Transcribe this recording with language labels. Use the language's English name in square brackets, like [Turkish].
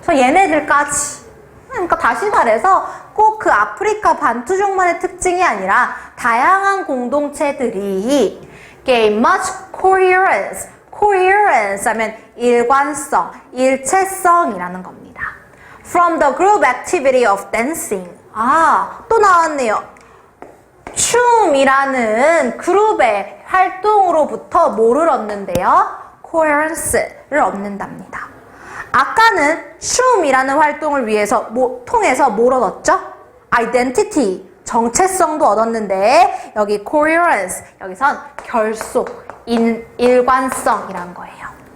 [Korean] 그래서 얘네들까지. 그러니까 다시 말해서 꼭 그 아프리카 반투족만의 특징이 아니라 다양한 공동체들이 [English] gain much coherence, [Korean] coherence 하면 일관성, 일체성이라는 겁니다. [English] From the group activity of dancing. [Korean] 또 나왔네요. 춤이라는 그룹의 활동으로부터 뭐를 얻는데요? coherence를 얻는답니다. 아까는 춤이라는 활동을 통해서 뭘 얻었죠? identity, 정체성도 얻었는데 여기 coherence, 여기선 결속, 일관성이란 거예요.